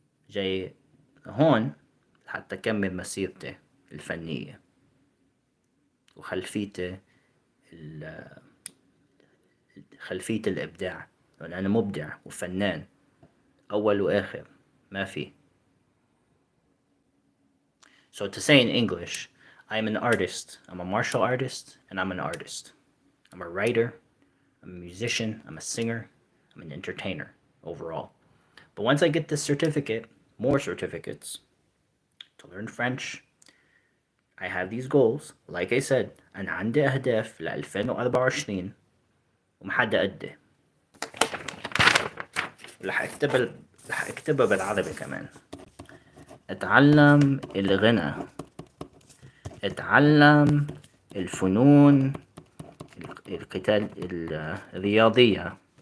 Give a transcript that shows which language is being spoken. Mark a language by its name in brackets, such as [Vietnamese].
[Arabic] جاي هون حتى أكمل مسيرتي الفنية وخلفيتي خلفية الإبداع، لأن أنا مبدع وفنان أول وآخر، ما في. [English] So to say in English, I'm an artist. I'm a martial artist and I'm an artist. I'm a writer, I'm a musician, I'm a singer, I'm an entertainer overall. But once I get this certificate, more certificates, to learn French, I have these goals. Like I said, [Arabic] أنا عندي أهداف ل 2024 ومحدد قدي. رح أكتبها بالعربي كمان. أتعلم الغنى، أتعلم الفنون القتال الرياضية.